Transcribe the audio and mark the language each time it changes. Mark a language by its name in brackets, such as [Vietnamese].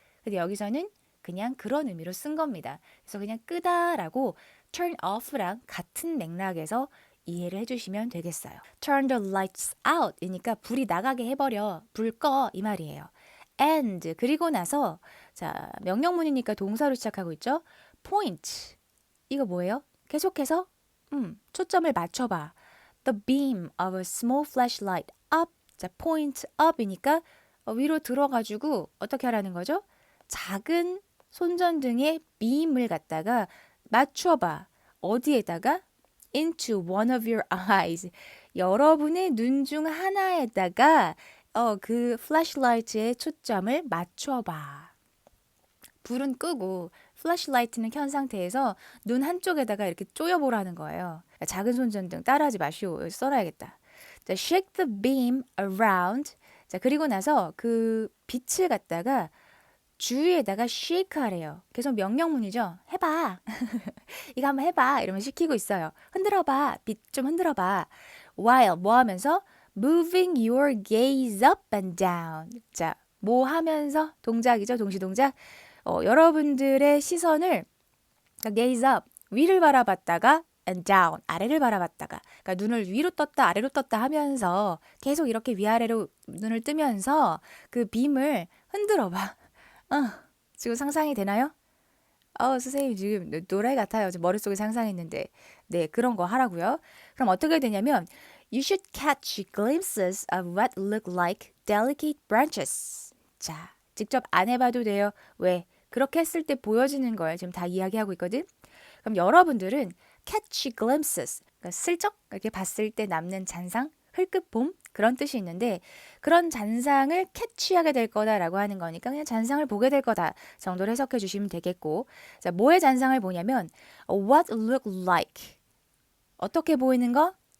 [Korean] 근데 여기서는 그냥 그런 의미로 쓴 겁니다. 그래서 그냥 끄다라고 turn off랑 같은 맥락에서 이해를 해주시면 되겠어요. [English] turn the lights out [Korean] 이니까 불이 나가게 해버려. 불 꺼 이 말이에요. and 그리고 나서 자 명령문이니까 동사로 시작하고 있죠. point 이거 뭐예요? 계속해서 초점을 맞춰봐. [English] The beam of a small flashlight up. [Korean] 자, point up이니까 위로 들어가지고 어떻게 하라는 거죠? 작은 손전등의 beam을 갖다가 맞춰봐. 어디에다가? [English] Into one of your eyes. [Korean] 여러분의 눈 중 하나에다가 그 플래시라이트의 초점을 맞춰봐. 불은 끄고 플래시라이트는 켠 상태에서 눈 한쪽에다가 이렇게 쪼여보라는 거예요. 작은 손전등 따라하지 마시오. 써놔야겠다. 자, [English] shake the beam around. [Korean] 자, 그리고 나서 그 빛을 갖다가 주위에다가 shake 하래요. 계속 명령문이죠. 해봐. 이거 한번 해봐. 이러면 시키고 있어요. 흔들어봐. 빛 좀 흔들어봐. [English] while [Korean] 뭐 하면서 [English] moving your gaze up and down. [Korean] 자, 뭐 하면서 동작이죠. 동시동작. 여러분들의 시선을 [English] gaze up [Korean] 위를 바라봤다가 [English] and down [Korean] 아래를 바라봤다가 그러니까 눈을 위로 떴다 아래로 떴다 하면서 계속 이렇게 위아래로 눈을 뜨면서 그 빔을 흔들어봐. 지금 상상이 되나요? 선생님 지금 노래 같아요. 지금 머릿속에 상상했는데 네 그런 거 하라고요. [English] 그럼 어떻게 되냐면 You should catch glimpses of what look like delicate branches. [Korean] 자, 직접 안 해봐도 돼요. 왜? 그렇게 했을 때 보여지는 걸 지금 다 이야기하고 있거든. 그럼 여러분들은 catch glimpses, 그러니까 슬쩍 이렇게 봤을 때 남는 잔상, 흘끗 봄 그런 뜻이 있는데 그런 잔상을 캐치하게 될 거다라고 하는 거니까 그냥 잔상을 보게 될 거다 정도로 해석해 주시면 되겠고 자 뭐의 잔상을 보냐면 [English] what look like [Korean] 어떻게 보이는 거?